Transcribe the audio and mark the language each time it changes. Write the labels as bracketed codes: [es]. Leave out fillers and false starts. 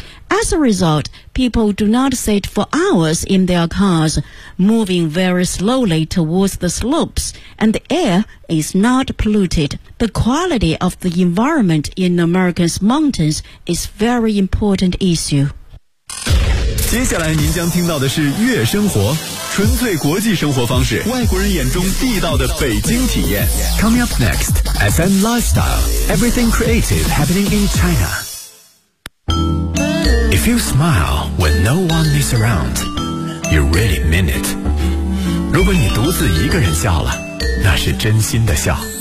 [en] As a result, people do not sit for hours in their cars, moving very slowly towards the slopes, and the air is not polluted. The quality of the environment in America's mountains is a very important issue. [zh] 接下来您将听到的是悦生活，纯粹国际生活方式，外国人眼中地道的北京体验。 [en] Coming up next, FM Lifestyle, everything creative happening in China. If you smile when no one is around, you really mean it. [zh] 如果你独自一个人笑了，那是真心的笑。